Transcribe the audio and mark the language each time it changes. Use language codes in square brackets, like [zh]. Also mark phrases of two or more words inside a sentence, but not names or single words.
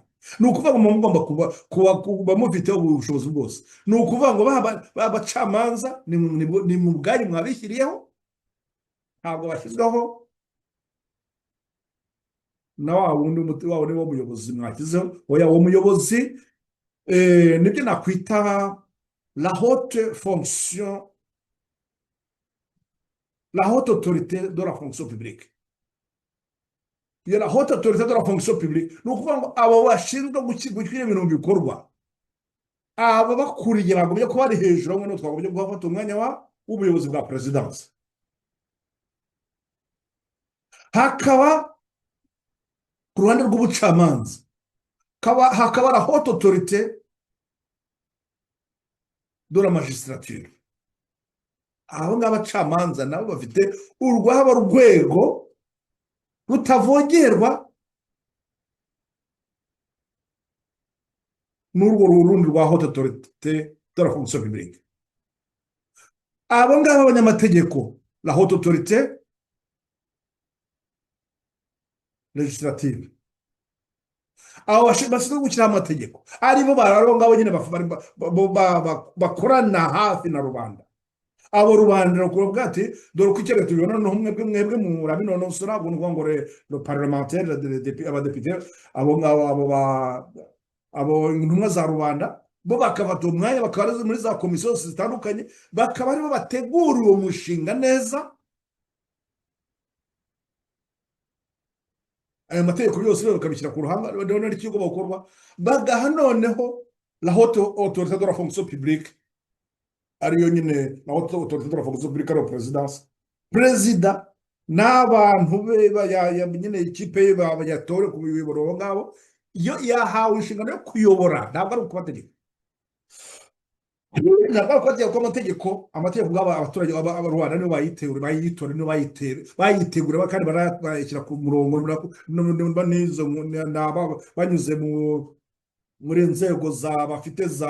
[rw] Ni ukuvuga ngo mugomba kuba mufiteho ubushobozi bwose. Ni ukuvuga ngo babacamanza ni mu bwanyu mwabishyiriyeho, ntabwo bashyizweho na wa wundi w'umuyobozi mwashyizeho. Uwo muyobozi nibyo nakwita [fr] la haute fonction, la haute autorité de la fonction publique. La haute autorité de la fonction publique [rw] ni ukuvuga ngo abo bashinzwe gushyira ibintu mu bikorwa, abo bakuriye bagombye kuba bari hejuru, hamwe n'utwo twagombye guhafata umwanya w'ubuyobozi bwa perezidansi. Hakaba ku ruhande rw'ubucamanza hakaba [fr] la haute autorité de la magistrature. [rw] Abo ngabo abacamanza nabo bafite urwabo rwego rutavogerwa n'urwo rundi rwa [fr] haute autorité de la fonction publique. [rw] Abo ngabo abanyamategeko, [fr] la haute autorité législative, [rw] abo bashinzwe gushyiraho amategeko, aribo abo ngabo nyine bakorana hafi na rubanda. Abo rubanda rukuvuga ati dore uko icyo tubibona, no mwebwe murabinonosora, abo ngo ngo [fr] le parlementaire, [rw] abadepite, abo intumwa za rubanda, bo bakafata umwanya bakaba muri za komisiyo zitandukanye, bakaba aribo bategura uwo mushinga neza, ayo mategeko yose rero bakabishyira ku ruhanga noneho n'ikigo bakorwa bagaha noneho [fr] la haute autorité de la fonction publique [rw] ariyo nyine [fr] la haute autorité de la fonction publique [rw] ariyo perezidansi perezida n'abantu be nyine ikipe ye bayatore ku biyoboro abo ngabo iyo yahawe inshingano yo kuyobora ntabwo ari ukubategeka ntabwo ari ukubategeka ko amategeko ubwabo abaturage Rwanda nibo bayitora nibo bayitegura kandi barayashyira ku murongo n'izo banyuze muri nzego bafite